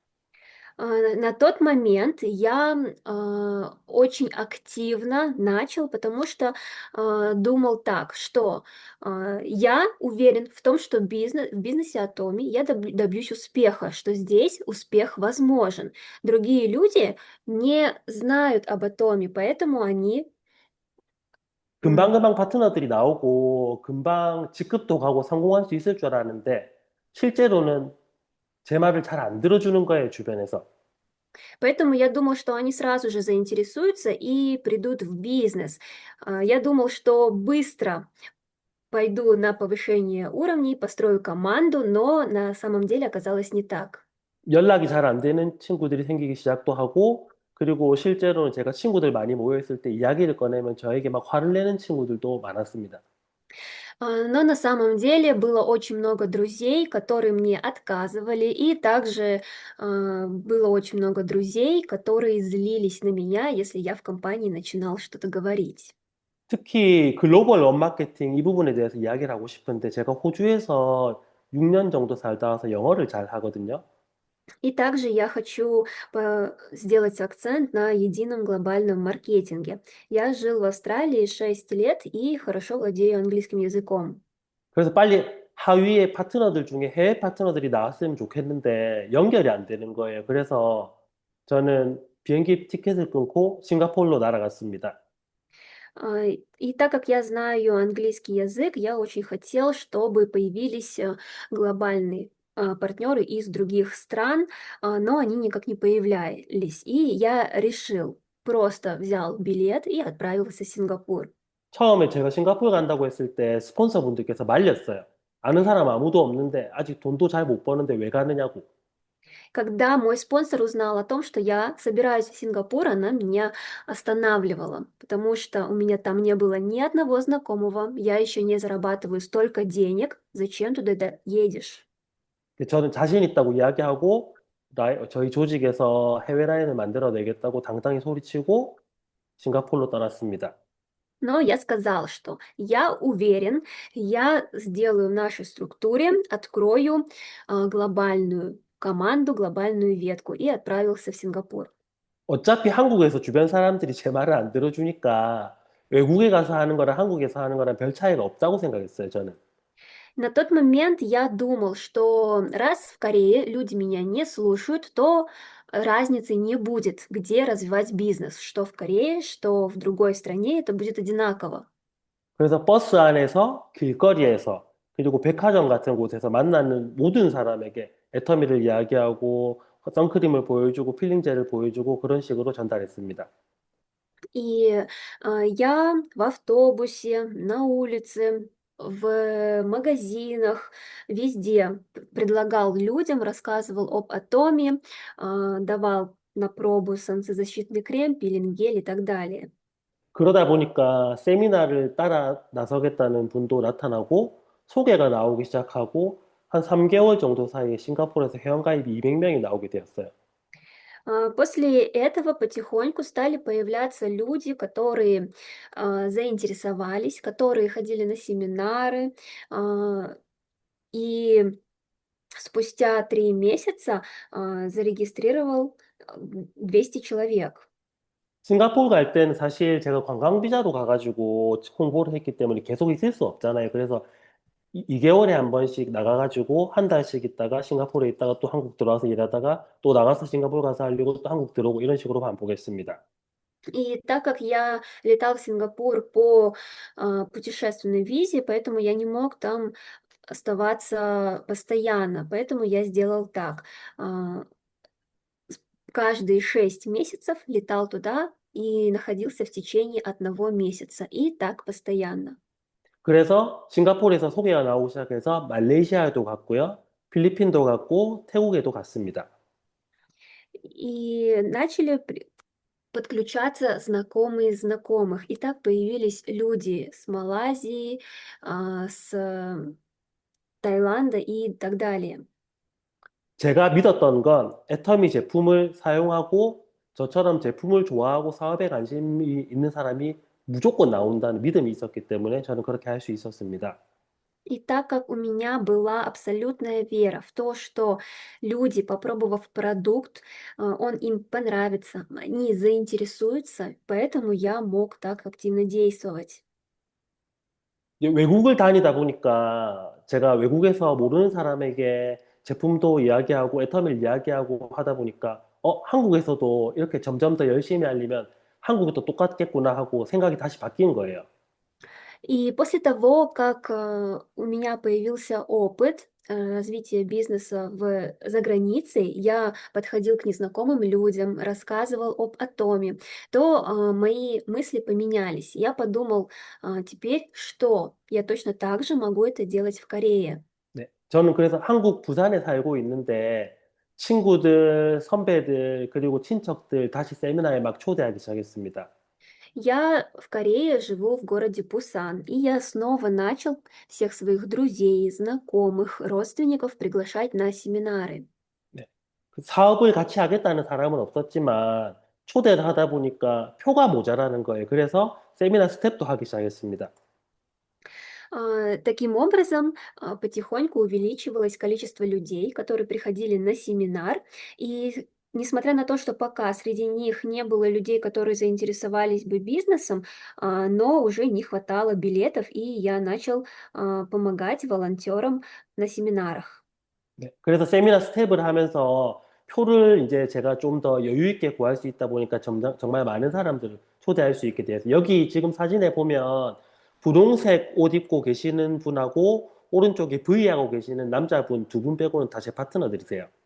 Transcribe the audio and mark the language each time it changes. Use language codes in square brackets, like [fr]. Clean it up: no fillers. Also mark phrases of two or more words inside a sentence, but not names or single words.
[ru] На тот момент я очень активно начал, потому что думал так, что я уверен в том, что в бизнесе Атоми я добьюсь успеха, что здесь успех возможен. Другие люди не знают об Атоме, поэтому они м, [ko] 금방금방 파트너들이 나오고 금방 직급도 가고 성공할 수 있을 줄 알았는데 실제로는 제 말을 잘 안 들어주는 거예요, 주변에서. [ru] Поэтому я думал, что они сразу же заинтересуются и придут в бизнес. Я думал, что быстро пойду на повышение уровней, построю команду, но на самом деле оказалось не так. [ko] 연락이 잘 안 되는 친구들이 생기기 시작도 하고, 그리고 실제로는 제가 친구들 많이 모여 있을 때 이야기를 꺼내면 저에게 막 화를 내는 친구들도 많았습니다. [ru] Но на самом деле было очень много друзей, которые мне отказывали, и также было очень много друзей, которые злились на меня, если я в компании начинал что-то говорить. [ko] 특히 글로벌 원마케팅 이 부분에 대해서 이야기를 하고 싶은데 제가 호주에서 6년 정도 살다 와서 영어를 잘 하거든요. [ru] И также я хочу сделать акцент на едином глобальном маркетинге. Я жил в Австралии 6 лет и хорошо владею английским языком. [ko] 그래서 빨리 하위의 파트너들 중에 해외 파트너들이 나왔으면 좋겠는데 연결이 안 되는 거예요. 그래서 저는 비행기 티켓을 끊고 싱가포르로 날아갔습니다. [ru] И так как я знаю английский язык, я очень хотел, чтобы появились глобальные партнеры из других стран, но они никак не появлялись. И я решил, просто взял билет и отправился в Сингапур. [ko] 처음에 제가 싱가포르 간다고 했을 때 스폰서분들께서 말렸어요. 아는 사람 아무도 없는데 아직 돈도 잘 못 버는데 왜 가느냐고. [ru] Когда мой спонсор узнал о том, что я собираюсь в Сингапур, она меня останавливала, потому что у меня там не было ни одного знакомого, я еще не зарабатываю столько денег, зачем туда едешь? [ko] 저는 자신 있다고 이야기하고 저희 조직에서 해외 라인을 만들어 내겠다고 당당히 소리치고 싱가포르로 떠났습니다. [ru] Но я сказал, что я уверен, я сделаю в нашей структуре, открою глобальную команду глобальную ветку и отправился в Сингапур. [ko] 어차피 한국에서 주변 사람들이 제 말을 안 들어주니까 외국에 가서 하는 거랑 한국에서 하는 거랑 별 차이가 없다고 생각했어요, 저는. [ru] На тот момент я думал, что раз в Корее люди меня не слушают, то разницы не будет, где развивать бизнес, что в Корее, что в другой стране, это будет одинаково. [ko] 그래서 버스 안에서, 길거리에서, 그리고 백화점 같은 곳에서 만나는 모든 사람에게 애터미를 이야기하고 선크림을 보여주고 필링젤을 보여주고 그런 식으로 전달했습니다. [ru] И я в автобусе, на улице, в магазинах, везде предлагал людям, рассказывал об атоме, давал на пробу солнцезащитный крем, пилинг-гель и так далее. [ko] 그러다 보니까 세미나를 따라 나서겠다는 분도 나타나고 소개가 나오기 시작하고 한 3개월 정도 사이에 싱가포르에서 회원가입이 200명이 나오게 되었어요. [ru] После этого потихоньку стали появляться люди, которые заинтересовались, которые ходили на семинары, и спустя 3 месяца зарегистрировал 200 человек. [ko] 싱가포르 갈 때는 사실 제가 관광 비자로 가가지고 홍보를 했기 때문에 계속 있을 수 없잖아요. 그래서 2개월에 한 번씩 나가가지고 한 달씩 있다가 싱가포르에 있다가 또 한국 들어와서 일하다가 또 나가서 싱가포르 가서 하려고 또 한국 들어오고 이런 식으로 반복했습니다. [ru] И так как я летал в Сингапур по путешественной визе, поэтому я не мог там оставаться постоянно. Поэтому я сделал так. А, Каждые 6 месяцев летал туда и находился в течение 1 месяца. И так постоянно. [ko] 그래서 싱가포르에서 소개가 나오기 시작해서 말레이시아에도 갔고요. 필리핀도 갔고 태국에도 갔습니다. [ru] И начали подключаться знакомые знакомых. И так появились люди с Малайзии, с Таиланда и так далее. [ko] 제가 믿었던 건 애터미 제품을 사용하고 저처럼 제품을 좋아하고 사업에 관심이 있는 사람이 무조건 나온다는 믿음이 있었기 때문에 저는 그렇게 할 수 있었습니다. [ru] И так как у меня была абсолютная вера в то, что люди, попробовав продукт, он им понравится, они заинтересуются, поэтому я мог так активно действовать. [ko] 이제 외국을 다니다 보니까 제가 외국에서 모르는 사람에게 제품도 이야기하고 애터미를 이야기하고 하다 보니까 한국에서도 이렇게 점점 더 열심히 알리면 한국도 똑같겠구나 하고 생각이 다시 바뀐 거예요. [ru] И после того, как у меня появился опыт развития бизнеса за границей, я подходил к незнакомым людям, рассказывал об атоме, то мои мысли поменялись. Я подумал, теперь что? Я точно так же могу это делать в Корее. [ko] 네. 저는 그래서 한국 부산에 살고 있는데 친구들, 선배들, 그리고 친척들 다시 세미나에 막 초대하기 시작했습니다. [ru] Я в Корее живу в городе Пусан, и я снова начал всех своих друзей, знакомых, родственников приглашать на семинары. [ko] 네. 그 사업을 같이 하겠다는 사람은 없었지만 초대를 하다 보니까 표가 모자라는 거예요. 그래서 세미나 스텝도 하기 시작했습니다. [ru] Таким образом, потихоньку увеличивалось количество людей, которые приходили на семинар. И несмотря на то, что пока среди них не было людей, которые заинтересовались бы бизнесом, но уже не хватало билетов, и я начал помогать волонтерам на семинарах. [ko] 네. 그래서 세미나 스텝을 하면서 표를 이제 제가 좀 더 여유 있게 구할 수 있다 보니까 정말 많은 사람들을 초대할 수 있게 되어서 여기 지금 사진에 보면 분홍색 옷 입고 계시는 분하고 오른쪽에 V 하고 계시는 남자분 두 분 빼고는 다 제 파트너들이세요.